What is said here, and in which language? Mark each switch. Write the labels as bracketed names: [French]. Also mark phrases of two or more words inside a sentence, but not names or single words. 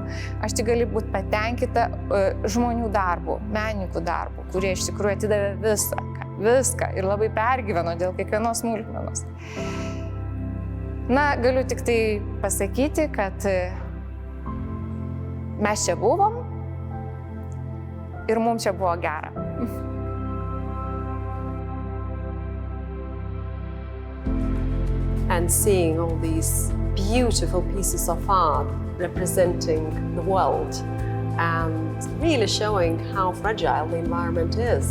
[Lithuanian] Aš tik galiu būti patenkinta žmonių darbų, menininkų darbų, kurie iš tikrųjų atidavė viską ir labai pergyveno dėl kiekvienos smulkmenos. Na, galiu tik tai pasakyti, kad mes čia buvom ir mums čia buvo gera. [English] And seeing all these beautiful pieces of art representing the world and really showing how fragile the environment is.